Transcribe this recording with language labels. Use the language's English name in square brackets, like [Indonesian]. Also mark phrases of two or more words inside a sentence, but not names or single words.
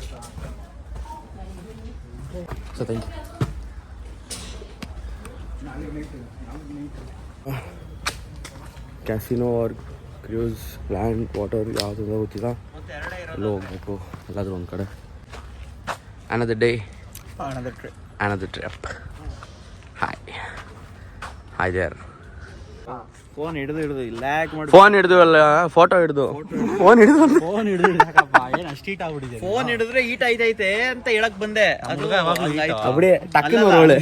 [English] so thank you. casino or cruise land water [Kannada] ಯಾವುದು ಗೊತ್ತಿಲ್ಲ, ಎಲ್ಲೋ ಹೋಗ್ಬೇಕು ಎಲ್ಲಾದರೂ ಒಂದು ಕಡೆ. [English] Another day, another trip. Hi there. [Kannada] ಫೋನ್ ಹಿಡಿದು ಲ್ಯಾಕ್ ಮಾಡಿ ಫೋನ್ ಹಿಡಿದು ಅಲ್ಲ ಫೋಟೋ ಹಿಡಿದು ಫೋನ್ ಹಿಡಿದು ಏನು ಅಷ್ಟು ಹೀಟ್ ಆಗ್ಬಿಟ್ಟಿದೆ. ಫೋನ್ ಹಿಡಿದ್ರೆ ಹೀಟ್ ಆಯ್ತೈತೆ ಅಂತ ಹೇಳಕ್ ಬಂದೆ. ಅದು [Tamil] அப்படியே டக்குன்னு ஒரு ரோல்